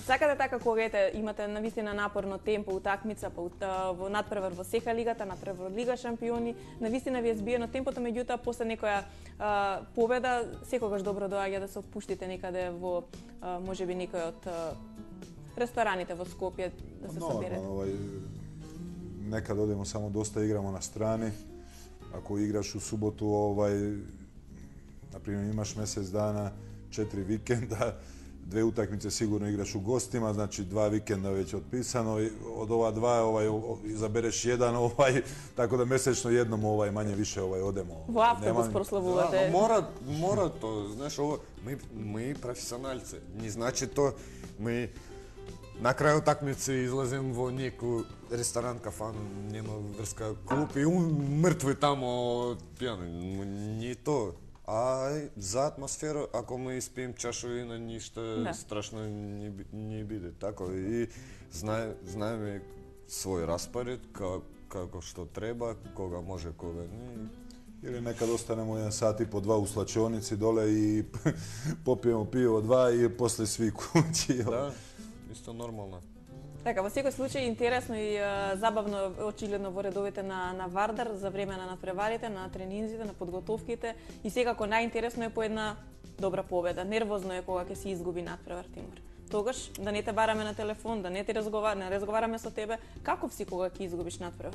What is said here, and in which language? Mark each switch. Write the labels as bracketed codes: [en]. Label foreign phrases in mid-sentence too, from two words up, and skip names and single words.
[mk] Сакате така кога имате навистина напорно темпо, утакмица, во надпревар во сека лигата, надпревар во Лига шампиони, навистина ви е збиено темпото, меѓутоа после некоја победа секогаш добро доаѓа да се опуштите некаде во можеби некој од рестораните во Скопје да се соберете. [sr] Nekad odemo samo dosta igramo na strani. Ako igraš u subotu, na primjer imaš mjesec dana, 4 vikenda, 2 utakmice sigurno igraš u gostima, znači 2 vikenda već otpisano. Od ova 2 izabereš jedan, tako da mjesečno jednom manje više odemo. [mk] Во автобус прославувате. Мора то, знаеш, мы професионалци. Не значи то мы на крај утакмица излазим во некој ресторан, кафан, нема врска, клуб и мртви тамо пијани. Не то. А за атмосфера, ако мы испием чашу вина, ништо страшно не биде. Тако и знаеме свој распоред, како што треба, кога може, кога не. [sr] Ili nekad ostanemo 1 sat i po 2 u slačionici dole i popijemo pivo 2 i posle svi kući. [mk] Да, исто нормално. Така, во секој случај интересно и забавно очигледно во редовите на Вардар за време на надпреварите, на тренинзите, на подготовките и секако најинтересно е по една добра победа. Нервозно е кога ќе се изгуби надпревар, Тимур. Тогаш да не те бараме на телефон, да не разговараме со тебе, каков си кога ќе изгубиш надпревар?